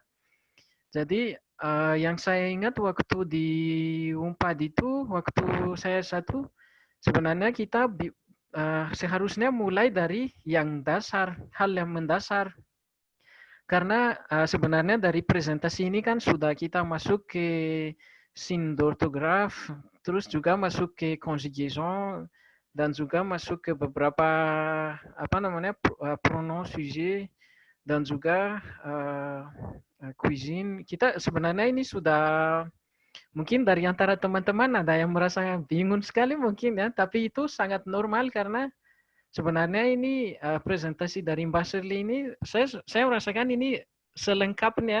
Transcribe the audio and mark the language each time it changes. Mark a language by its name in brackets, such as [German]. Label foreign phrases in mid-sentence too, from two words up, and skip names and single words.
[Indonesian] Jadi yang saya ingat waktu di Unpad itu, waktu saya satu, sebenarnya kita seharusnya mulai dari yang dasar, hal yang mendasar. Karena sebenarnya dari presentasi ini kan sudah kita masuk ke [French] signe d'orthographe, [Indonesian] terus juga masuk ke conjugaison, dan juga masuk ke beberapa [French] pronom sujet, [Indonesian] dan juga cuisine. Kita sebenarnya ini sudah mungkin dari antara teman-teman ada yang merasa bingung sekali mungkin ya, tapi itu sangat normal karena sebenarnya ini presentasi dari Mbak Shirley ini saya merasakan ini selengkapnya.